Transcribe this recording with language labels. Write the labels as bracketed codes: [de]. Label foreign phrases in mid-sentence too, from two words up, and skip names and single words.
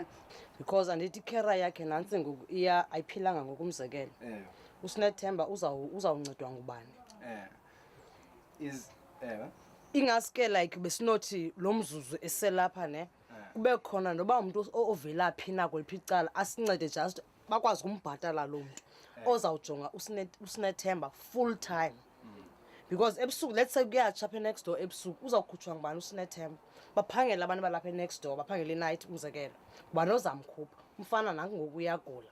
[xh] Because andithi ikera yakhe nantsi ngoku ayiphilanga ngokumzekelo. uSinethemba uzawuncedwa ngubani? Ingaske like besinothi lo mzuzu eselapha ne kube khona noba umuntu ovela phi na kweliphi icala asincede just bakwazi ukumbhatala lo muntu ozawujonga uSinethemba [en] full time. [xh] Because ebusuku [en] let's say [xh] kuyatsha apha [en] next door [xh] ebusuku uzawukhutshwa ngubani uSinethemba baphangela abantu balapha [en] next door [xh] baphangela i-night umzekelo ubani ozamkhupha umfana nanku ngoku uyagula.